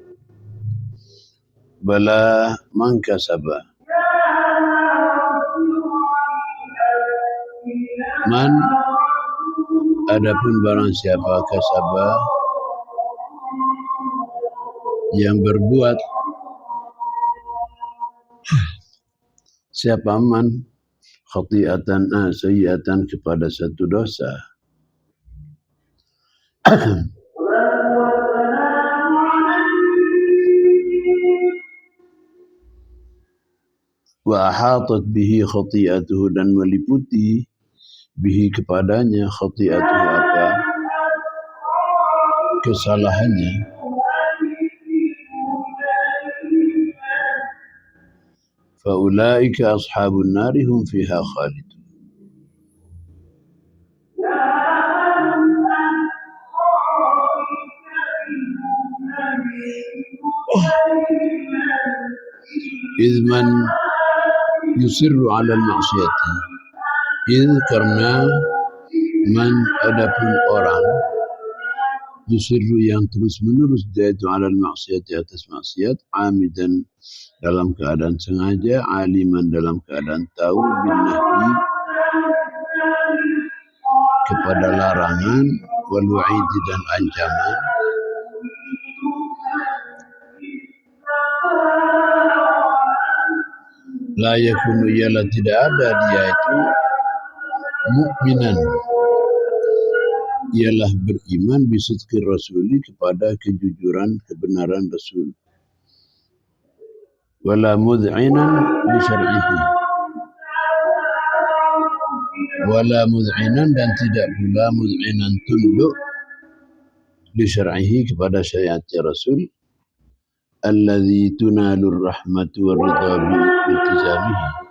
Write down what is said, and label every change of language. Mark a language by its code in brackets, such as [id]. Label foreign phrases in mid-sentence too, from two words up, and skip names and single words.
[ar] بلى من كسب man [id] adapun barang siapa [ar] kasaba [id] yang berbuat, siapa [ar] من خطيئة سيئة [id] kepada satu dosa [ar] وأحاطت به خطيئته [id] dan meliputi bihi kepadanya khati'atuhu apa [ar] kesalahannya, فأولئك أصحاب النار هم فيها خالدون. إذ من يصر على المعصية, [id] karena man adapun orang yusirru yang terus menerus dia itu [ar] على المعصية [id] atas maksiat, amidan dalam keadaan sengaja, aliman dalam keadaan tahu, [ar] بالنهي [id] kepada larangan, [ar] والوعيد [id] dan ancaman, [ar] لا يكون [id] ialah tidak ada dia itu mukminan, ialah beriman [ar] بصدق الرسول [id] kepada kejujuran kebenaran Rasul, [ar] ولا مذعنا لشرعه, ولا مذعنا [id] dan tidak pula [ar] mud'inan tunduk لشرعه [id] kepada syariat Rasul, [ar] الذي تنال الرحمة والرضا بالتزامه,